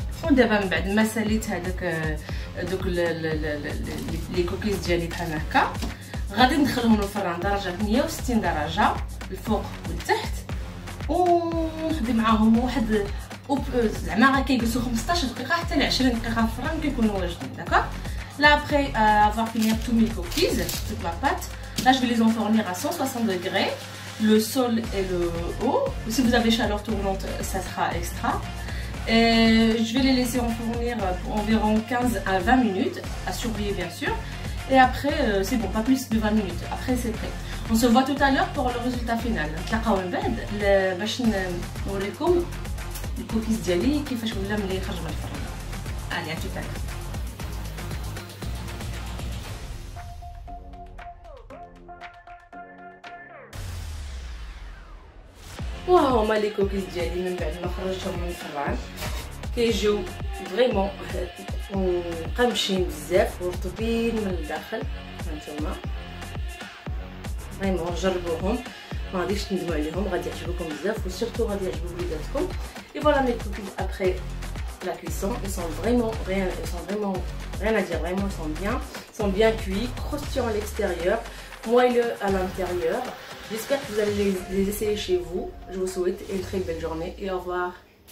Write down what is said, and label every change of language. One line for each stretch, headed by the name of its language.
Arabic: ودابا من بعد ما ساليت دوك لي كوكيز ديالي بحال هكا غادي ندخلهم للفران درجه 160 درجه الفوق والتحت ونخدم معاهم واحد زعما كيجلسوا 15 دقيقه حتى ل 20 دقيقه في الفران كيكونوا واجدين.
French: داكوغ là après avoir fini tous mes cookies, toute ma pâte, là je vais les enfourner à 160 degrés, le sol et le haut. Si vous avez chaleur tournante ça sera extra. Et je vais les laisser enfourner pour environ 15 à 20 minutes, à surveiller bien sûr. Et après, c'est bon, pas plus de 20 minutes. Après, c'est prêt. On se voit tout à l'heure pour le résultat final.
Arabic: نتلاقاو من بعد باش نوريكم الكوكيز ديالي كيفاش ولا ملي خرج من الفرن.
French: Allez, à tout à l'heure.
Arabic: وها هما لي كوكيز ديالي من بعد ما خرجتهم من الفران كيجيو فريمون مقمشين بزاف ورطبين من الداخل. هانتوما فريمون جربوهم. ما غاديش تندموا عليهم، غادي يعجبوكم بزاف وسورتو غادي يعجبوا وليداتكم.
French: Et voilà mes cookies après la cuisson, ils sont vraiment rien à dire, vraiment ils sont bien cuits, croustillants à l'extérieur, moelleux à l'intérieur. J'espère que vous allez les essayer chez vous. Je vous souhaite une très belle journée et au revoir.